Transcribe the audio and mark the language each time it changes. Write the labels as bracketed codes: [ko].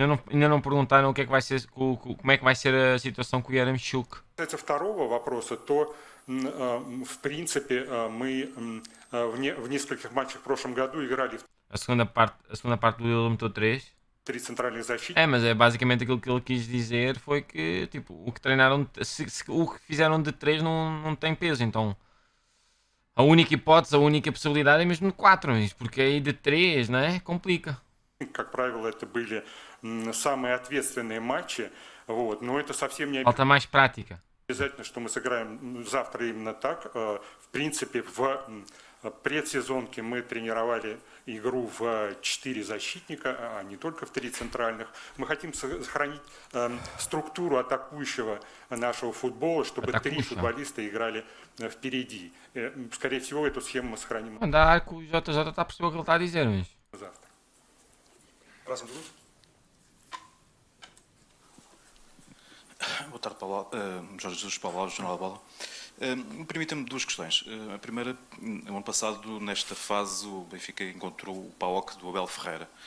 [pt] Ainda não perguntaram o que é que vai ser, como é que vai ser a situação com o Yaremchuk. [ru] Касается второго вопроса, то в принципе мы в нескольких матчах в прошлом году играли [pt] A segunda parte do Lille meteu 3. [ru] 3 centrales защитников. [pt] Mas é basicamente aquilo que ele quis dizer foi que tipo, o que treinaram, o que fizeram de 3 não tem peso, então a única hipótese, a única possibilidade é mesmo de 4, porque aí de 3, né, complica. [ru] Как правило, это были самые ответственные матчи, но это совсем не [pt] Falta mais prática. [ru] Обязательно, что мы сыграем завтра именно так. В принципе, в предсезонке мы тренировали игру в 4 защитника, а не только в 3 центральных. Мы хотим сохранить структуру атакующего нашего футбола, чтобы 3 футболиста играли впереди. Скорее всего, эту схему мы сохраним. [pt] Dá que o JJ está a perceber o que ele está a dizer, mas... [ru] Завтра. [pt] Próximo pergunta. Boa tarde, Paulo. Jorge Jesus, Paulo Alves, Jornal da Bola. Permita-me 2 questões. A primeira, no ano passado, nesta fase, o Benfica encontrou o PAOK do Abel Ferreira.